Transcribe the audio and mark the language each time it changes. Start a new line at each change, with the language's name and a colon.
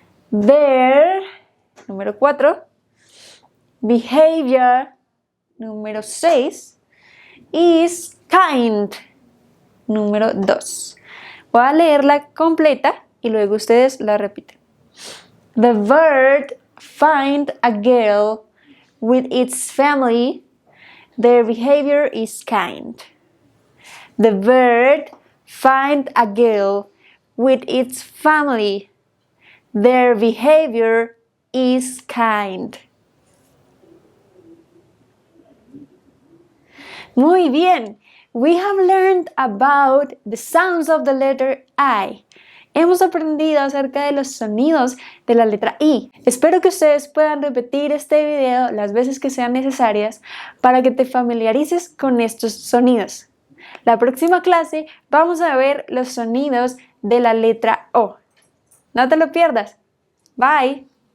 English: their,
Spanish: número 4,
English: behavior,
Spanish: número 6,
English: is kind,
Spanish: número 2. Voy a leerla completa y luego ustedes la repiten.
English: The bird find a girl with its family. Their behavior is kind. The bird find a girl with its family. Their behavior is kind.
Spanish: Muy bien.
English: We have learned about the sounds of the letter I.
Spanish: Hemos aprendido acerca de los sonidos de la letra I. Espero que ustedes puedan repetir este video las veces que sean necesarias para que te familiarices con estos sonidos. La próxima clase vamos a ver los sonidos de la letra O. No te lo pierdas. Bye.